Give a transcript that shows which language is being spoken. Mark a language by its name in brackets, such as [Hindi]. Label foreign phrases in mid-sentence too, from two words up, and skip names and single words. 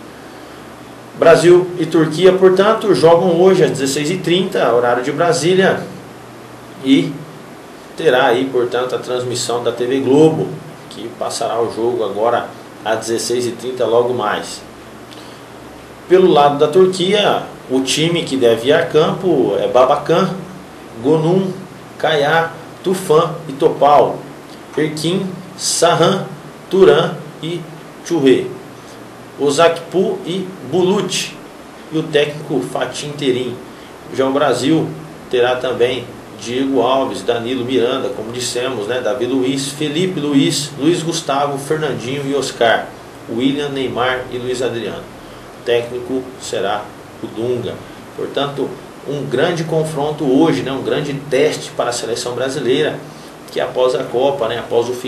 [Portuguese] Brasil e Turquia, portanto, jogam hoje às 16h30, horário de Brasília, e terá aí, portanto, a transmissão da TV Globo, que passará o jogo agora às 16h30 logo mais. Pelo lado da Turquia, o time que deve ir a campo é Babacan, Gonum, Kaya, Tufan e Topal, Erkin, Sahan, Turan e Churre, Ozakpu e Bulut, e o técnico Fatih Terim. Já o Brasil terá também Diego Alves, Danilo, Miranda, como dissemos, Davi Luiz, Felipe Luiz, Luiz Gustavo, Fernandinho e Oscar, William, Neymar e Luiz Adriano. O técnico será o Dunga. Portanto, um grande confronto hoje, um grande teste para a seleção brasileira, que após a Copa, após o